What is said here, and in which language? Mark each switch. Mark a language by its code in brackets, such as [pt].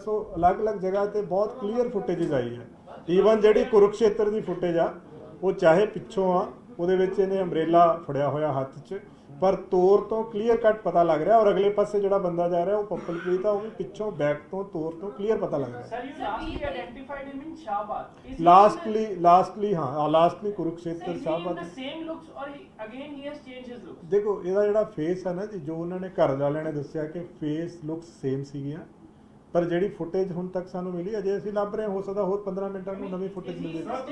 [pa] ਸੋ ਅਲੱਗ-ਅਲੱਗ ਜਗ੍ਹਾ ਤੇ ਬਹੁਤ ਕਲੀਅਰ ਫੁਟੇजेस ਆਈ ਹੈ। ਈਵਨ ਜਿਹੜੀ ਕੁਰੂਕਸ਼ੇਤਰ ਦੀ ਫੁਟੇਜ ਆ ਉਹ ਚਾਹੇ ਪਿੱਛੋਂ ਆ, ਉਹਦੇ ਵਿੱਚ ਇਹਨੇ ਅੰਬਰੇਲਾ ਫੜਿਆ ਹੋਇਆ ਹੱਥ 'ਚ, ਪਰ ਤੋਰ ਤੋਂ ਕਲੀਅਰ ਕੱਟ ਪਤਾ ਲੱਗ ਰਿਹਾ, ਔਰ ਅਗਲੇ ਪਾਸੇ ਜਿਹੜਾ ਬੰਦਾ ਜਾ ਰਿਹਾ ਉਹ ਪੱਪਲਪ੍ਰੀਤ ਆ, ਉਹ ਵੀ ਪਿੱਛੋਂ ਬੈਕ ਤੋਂ ਤੋਰ ਤੋਂ ਕਲੀਅਰ ਪਤਾ ਲੱਗ ਰਿਹਾ। [en] Sir, you lastly identified him in Shahbaz. [pa] Lastly Kurukshetra Shahbad. [en] the same looks or again he has changed his looks? [pa] ਦੇਖੋ ਇਹਦਾ ਜਿਹੜਾ ਫੇਸ ਹੈ ਨਾ ਜੀ, ਜੋ ਉਹਨਾਂ ਨੇ ਘਰ ਵਾਲਿਆਂ ਨੇ ਦੱਸਿਆ ਕਿ [en] face looks same [pa] ਸੀਗੀਆਂ, ਪਰ ਜਿਹੜੀ ਫੁਟੇਜ ਹੁਣ ਤੱਕ ਸਾਨੂੰ ਮਿਲੀ ਅਜੇ ਅਸੀਂ ਲੱਭ ਰਹੇ ਹਾਂ, ਹੋ ਸਕਦਾ ਹੋਰ 15 ਮਿੰਟਾਂ ਨੂੰ ਨਵੀਂ ਫੁਟੇਜ ਮਿਲ ਜਾਵੇ।